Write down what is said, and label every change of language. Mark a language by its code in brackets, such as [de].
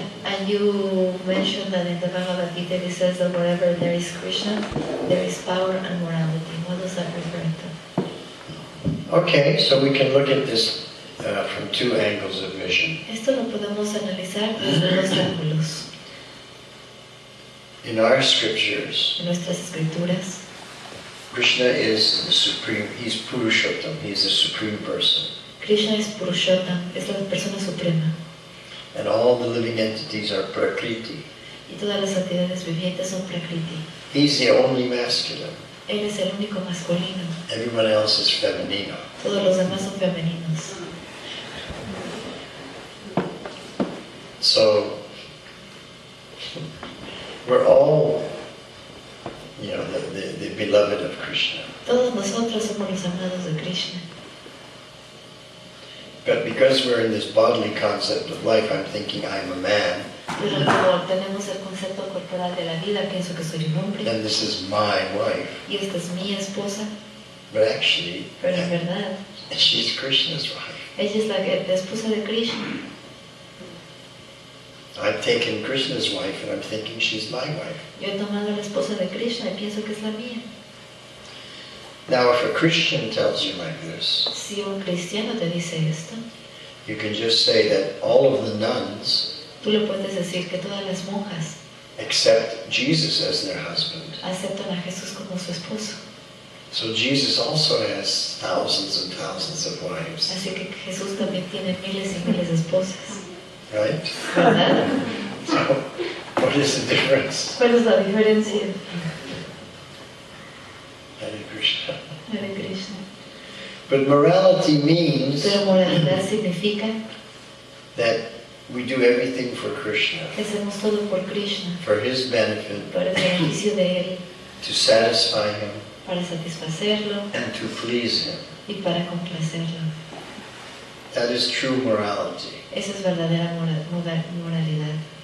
[en] And you mentioned that in the Bhagavad Gita it says that wherever there is Krishna, there is power and morality. What does that refer to? Okay, so we can look at this from two angles of vision. [es] Esto lo podemos analizar desde dos ángulos. [en] In our scriptures, [es] En nuestras escrituras, [en] Krishna is the supreme, he's Purushottam, he's the supreme person. [es] Krishna es Purushottam, es la persona suprema. [en] And all the living entities are Prakriti. [es] Y todas las entidades vivientes son Prakriti. [en] He's the only masculine. [es] Él es el único masculino. [en] Everyone else is feminino. [es] Todos los demás son femeninos. [en] So, we're all, you know, the beloved of Krishna. [es] Todos nosotros somos los amados de Krishna. [en] But because we're in this bodily concept of life, I'm thinking I'm a man. [es] Pero como tenemos el concepto corporal de la vida, pienso que soy un hombre. [en] And this is my wife. [es] Y esta es mi esposa. [en] But actually, [es] Pero en verdad, [en] she's Krishna's wife. [es] ella es la esposa de Krishna. [en] I've taken Krishna's wife and I'm thinking she's my wife. [es] Yo he tomado la esposa de Krishna y pienso que es la mía. [en] Now, if a Christian tells you like this, [es] Si un cristiano te dice esto, [en] you can just say that all of the nuns [es] tú le puedes decir que todas las monjas [en] accept Jesus as their husband. [es] aceptan a Jesús como su esposo. [en] So Jesus also has thousands and thousands of wives, [es] Así que Jesús también tiene miles y miles de esposas. [en] right? [es] ¿Verdad? [en] So, what is the difference? [es] ¿Cuál es la diferencia? [sa] Hare Krishna. Hare Krishna. [en] But morality means [es] Pero moralidad significa [en] that we do everything for Krishna, [es] que hacemos todo por Krishna, [en] for his benefit, [es] para el beneficio de Él, [en] to satisfy him, [es] para satisfacerlo [en] and to please him. [es] y para complacerlo. [en] That is true morality. [es] Esa es verdadera moralidad.